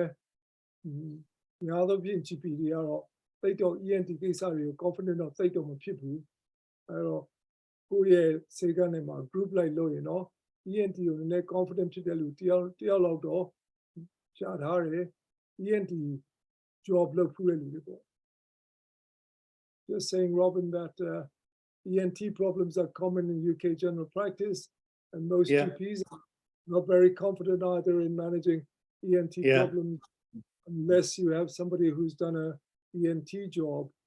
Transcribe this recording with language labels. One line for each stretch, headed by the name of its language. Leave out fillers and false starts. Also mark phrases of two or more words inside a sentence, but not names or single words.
Burmese: များသောဖြင့် GP တွေကတော့သိတော့ ENT ကိစ္စတွေကို confident တော့သိတော့မဖြစ်ဘူးအဲတော့ကိုယ့်ရဲ့စေကန်းတွေမှာ group လိုက်လို့ရင်တော့ ENT ကိုနည်းနည်း confident ဖြစ်တဲ့လူတယောက်လောက်တော့ရှားထားတယ်
English: ENT job
Burmese: လုပ်ဖူးတဲ့လူတွေပေါ့
English: Just saying, Robin, that ENT problems are common in UK general practice, and most Yeah. GPs are not very confident either in managing ENT Yeah. problems unless you have somebody who's done a ENT job.